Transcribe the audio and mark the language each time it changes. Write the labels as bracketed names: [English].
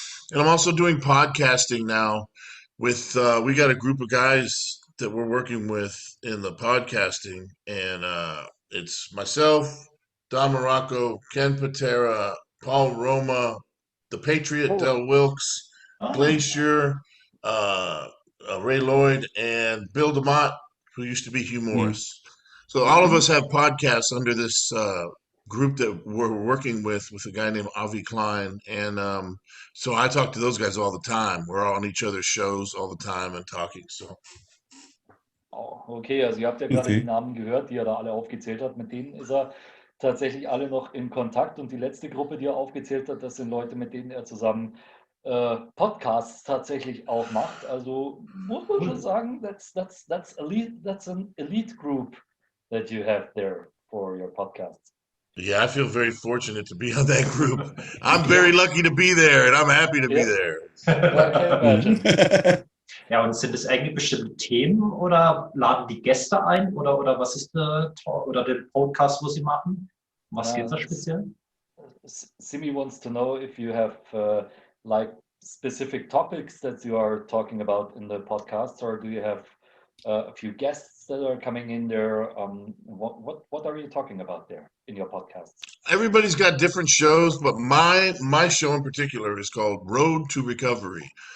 [English] And I'm also doing podcasting now with we got a group of guys that we're working with in the podcasting, and it's myself, Don Morocco, Ken Patera, Paul Roma, the Patriot Del Wilkes, Glacier, uh, Ray Lloyd, and Bill DeMott, who used to be Hugh Morris. So all of us have podcasts under this group that we're working with a guy named Avi Klein, and so I talk to those guys all the time. We're on each other's shows all the time and talking. So. [German] Oh, okay, also ihr habt ja gerade die Namen gehört, die er da alle aufgezählt hat. Mit denen ist er tatsächlich alle noch in Kontakt. Und die letzte Gruppe, die er aufgezählt hat, das sind Leute, mit denen er zusammen Podcasts tatsächlich auch macht. Also muss man schon sagen, [English] that's elite, that's an elite group that you have there for your podcasts. Yeah, I feel very fortunate to be on that group. I'm very lucky to be there, and I'm happy to be there. I can imagine. [German] Ja, und sind es eigentlich bestimmte Themen oder laden die Gäste ein oder was ist der Podcast, wo sie machen? Was geht da speziell? [English] Simi wants to know if you have like specific topics that you are talking about in the podcast, or do you have a few guests that are coming in there? What are you talking about there in your podcasts? Everybody's got different shows, but my show in particular is called Road to Recovery.